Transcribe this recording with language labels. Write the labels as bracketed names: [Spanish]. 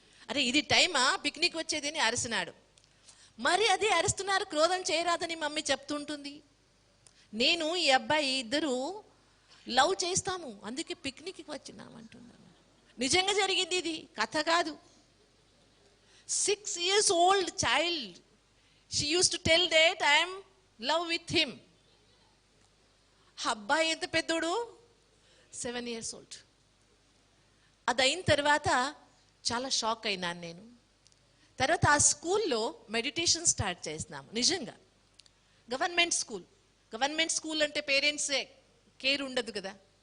[Telugu] అరే ఇది టైమా పిక్నిక్ వచ్చేది అని అరిసినాడు. మరి అది అరుస్తున్నారు, క్రోధం చేయరాదని మమ్మీ చెప్తుంటుంది. నేను ఈ అబ్బాయి ఇద్దరు లవ్ చేస్తాము, అందుకే పిక్నిక్కి వచ్చినాం అంటున్నాను. నిజంగా జరిగింది, ఇది కథ కాదు. [English] 6 years old child, she used to tell that I am love with him. [Telugu] అబ్బాయి ఎంత పెద్దోడు, 7 years old. అది అయిన తర్వాత చాలా షాక్ అయినాను నేను. తర్వాత ఆ స్కూల్లో మెడిటేషన్ స్టార్ట్ చేసినాము. నిజంగా గవర్నమెంట్ స్కూల్ అంటే పేరెంట్స్ కేర్ ఉండదు కదా.